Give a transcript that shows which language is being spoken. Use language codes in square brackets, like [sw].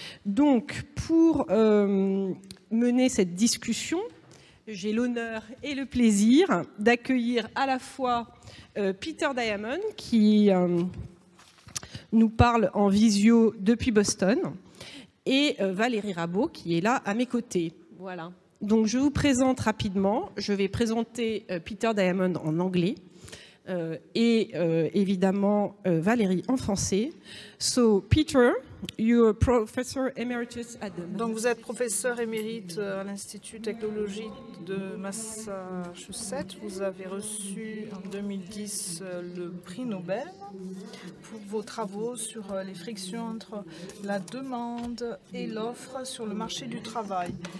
[fr] Donc, pour mener cette discussion, j'ai l'honneur et le plaisir d'accueillir à la fois Peter Diamond, qui nous parle en visio depuis Boston, et Valérie Rabault, qui est là à mes côtés. Voilà. Donc, je vous présente rapidement. Je vais présenter Peter Diamond en anglais et évidemment Valérie en français. [en] So, Peter, you're professor emeritus at the... [fr] Donc, vous êtes professeur émérite à l'Institut technologique de Massachusetts. Vous avez reçu en 2010 le prix Nobel pour vos travaux sur les frictions entre la demande et l'offre sur le marché du travail.